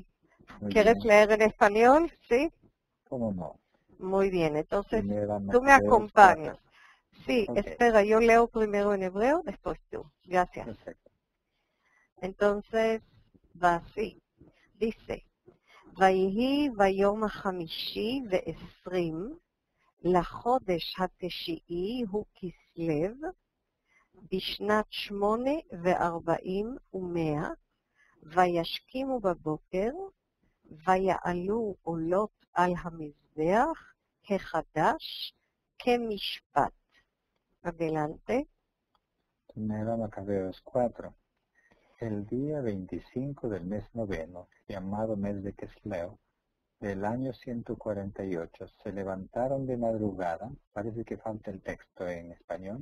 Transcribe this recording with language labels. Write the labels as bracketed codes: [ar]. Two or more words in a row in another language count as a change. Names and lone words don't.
[es] Muy ¿Quieres bien. leer en español? Sí. ¿Cómo no? Muy bien, entonces Primera tú me Macabeos acompañas. 4. Sí, Ok. espera, yo leo primero en hebreo, después tú. Gracias. Perfecto. Entonces, va así. Dice, [he] ויהי ביום החמישי ועשרים לחודש התשיעי הוא כסלו בשנת 48 ומאה וישכימו בבוקר ויעלו עולות על המזבח כחדש כמשפט. [es] Adelante. Primera Macabeos 4. El día 25 del mes noveno, llamado mes de Quisleu, del año 148, se levantaron de madrugada. Parece que falta el texto en español.